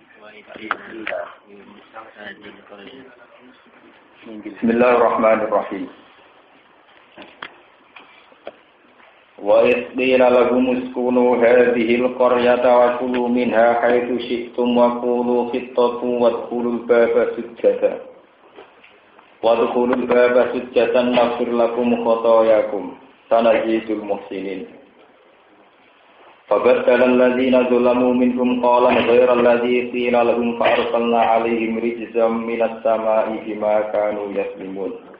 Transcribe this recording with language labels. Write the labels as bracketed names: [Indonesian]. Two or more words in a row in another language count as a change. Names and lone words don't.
[Arabic] Bismillahirrahmanirrahim. وإذ قيل لهم اسكنوا هذه القرية وكلوا منها حيث شئتم وقولوا حطة وادخلوا الباب سجدا. وادخلوا الباب سجدا نغفر لكم خطاياكم سنزيد المحسنين. فبدل الذين ظلموا منهم قولا غير الذي قيل لهم فأرسلنا عليهم رجزا من السماء بما كانوا يظلمون.